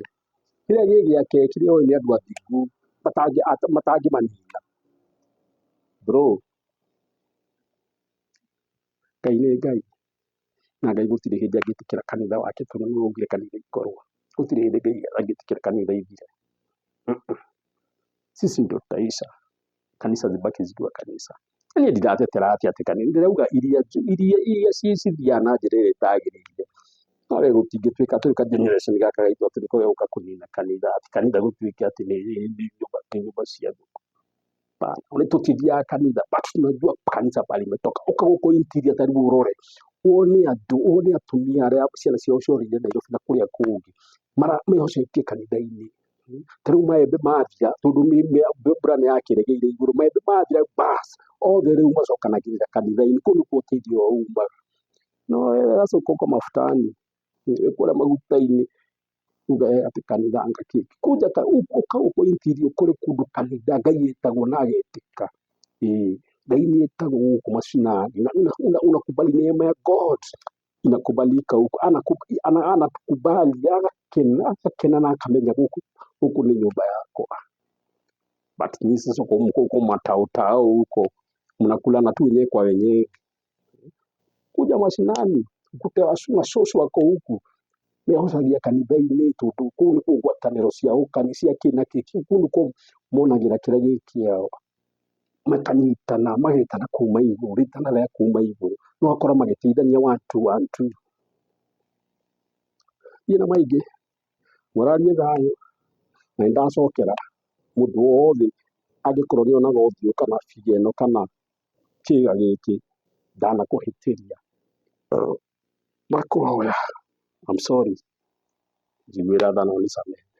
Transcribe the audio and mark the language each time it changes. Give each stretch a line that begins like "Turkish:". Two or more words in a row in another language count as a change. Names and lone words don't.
Kikuyu: Kĩrĩa gĩ gĩake kĩrĩa oĩ nĩ andũ athingu matangĩmanina. Bro, Ngai nĩ Ngai, na Ngai gũtirĩ hĩndĩ angĩtĩkĩra kanitha wake tondũ nĩ augire kanitha ikorwo. Gũtirĩ hĩndĩ Ngai angĩtĩkĩra kanitha ithire.
Swahili: Sisi ndio tutaisha, kanisa zibaki zikiwa kanisa.
Kikuyu: Niĩ ndiratetera atĩ kanitha, ndĩrauga iria cithiaga na njĩra ĩrĩa ĩtagĩrĩire. Nawe gũtingĩtuĩka tũrĩ ka generation gaka gaitũ atĩ nĩko gĩgũka kũnina kanitha, atĩ kanitha gũtuĩke atĩ nĩ nyũmba cia thũkũ. Hapana, tũtithiaga kanitha,
Swahili: but tunajua kanisa pale imetoka.
Kikuyu: Ũka gũkũ interior ta rĩu ũrore, wone atumia arĩa ciana ciao ciorĩire Nairobi na kũrĩa kũngĩ, mehocetie kanitha-inĩ. Ta rĩu maembe mathira, tondũ mbura nĩ yakĩregeire igũrũ, maembe mathira bas, othe rĩu macokanagĩrĩra kanitha-inĩ. Kũu nĩkuo ũteithio umaga. No agacoka ũka mabutani, kũrĩa maguta-inĩ, uga atĩ kanitha ngakĩ. Kuja ũka gũkũ interior kũrĩ kũndũ kanitha Ngai etagwo na agetĩka. Ngai nĩ etagwo gũkũ mashinani.
Swahili: Unakubali neema ya God inakubalika huko, anatukubali, akakena na akamenya huku ni nyumba yako. But ni sasa huko matautao huko mnakulana tu wenyewe kwa wenyewe. Kuja mashinani ukute washosho wako huku
Kikuyu: mehocagia kanitha-inĩ tondũ kũu nĩ kũu ngwatanĩro ciao kanitha kĩna kĩu, kũu nĩkuo monagĩra kĩrĩa gĩ kĩao, makanyitana magetana kuma igũrũ, rĩtana rĩa kuma igũrũ, no akora magĩteithania
English: one two.
Kikuyu: Niĩ na maingĩ mũrarie thayũ, na nĩndacokera mũndũ wothe angĩkorwo nĩ onaga ũthiũ kana biga ĩno kana kĩga gĩkĩ ndanakũhĩtĩria, makũhoya,
English: I'm sorry,
Kikuyu: njiguĩra tha no nisamehe.